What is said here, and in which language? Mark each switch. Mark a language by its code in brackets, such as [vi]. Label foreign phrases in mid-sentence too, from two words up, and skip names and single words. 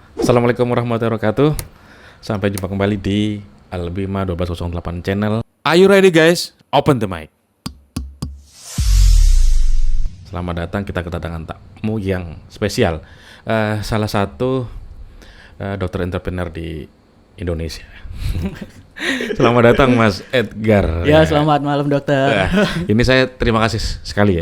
[ar] Assalamualaikum warahmatullahi wabarakatuh. [id] Sampai jumpa kembali di Albima 1208 channel. [en] Are you ready guys? Open the mic. [id] Selamat datang, kita kedatangan tamu yang spesial. Salah satu dokter entrepreneur di Indonesia. Selamat datang Mas Edgar. Ya, selamat malam dokter. Ini saya terima kasih sekali ya.